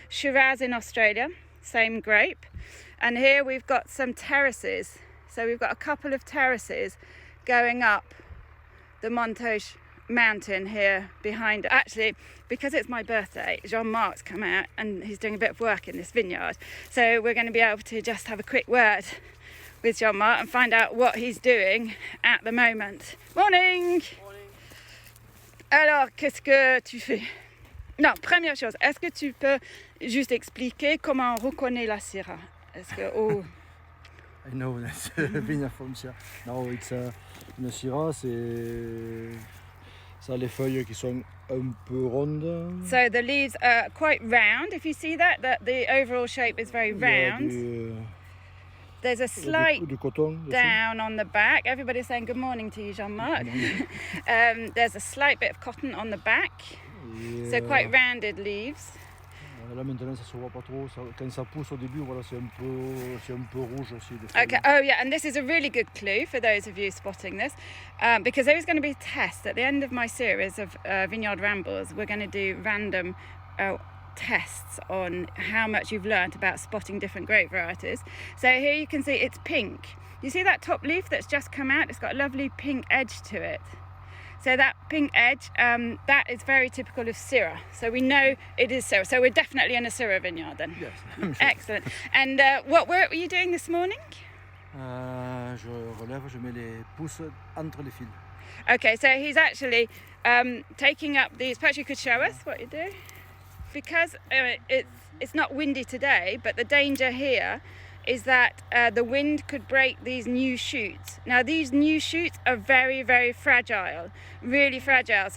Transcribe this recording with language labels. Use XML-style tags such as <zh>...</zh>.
<en>Shiraz in Australia, same grape. And here we've got some terraces. So we've got a couple of terraces going up the Montage mountain here behind. Actually, because it's my birthday, Jean-Marc's come out and he's doing a bit of work in this vineyard. So we're going to be able to just have a quick word with Jean-Marc and find out what he's doing at the moment. Morning! Morning.</en> <fr>Alors, qu'est-ce que tu fais? Non, première chose, est-ce que tu peux juste expliquer comment on reconnaît la Syrah? Est-ce que... Oh.</fr> <en>I know that's a vineyard from Syrah. No, it's</en> <fr>une Syrah, c'est ça a les feuilles qui sont un peu rondes.</fr> <en>So the leaves are quite round. If you see that the overall shape is very round. There's a slight down on the back. Everybody's saying good morning to you, Jean-Marc. There's a slight bit of cotton on the back. So quite rounded leaves.</en> <fr>Là maintenant ça se voit pas trop. Quand ça pousse au début, voilà, c'est un peu rouge aussi.</fr> <en>Okay. Oh yeah, and this is a really good clue for those of you spotting this, because there is going to be a test at the end of my series of vineyard rambles. We're going to do random tests on how much you've learnt about spotting different grape varieties. So here you can see it's pink. You see that top leaf that's just come out? It's got a lovely pink edge to it. So that pink edge, that is very typical of Syrah. So we know it is Syrah. So we're definitely in a Syrah vineyard then. Yes, I'm sure. Excellent. And what work were you doing this morning?</en> <fr>Je relève, je mets les pousses entre les fils.</fr> <en>Okay, so he's actually taking up these. Perhaps you could show us what you do. Because it's not windy today, but the danger here is that the wind could break these new shoots. Now these new shoots are very, very fragile, really fragile.</en>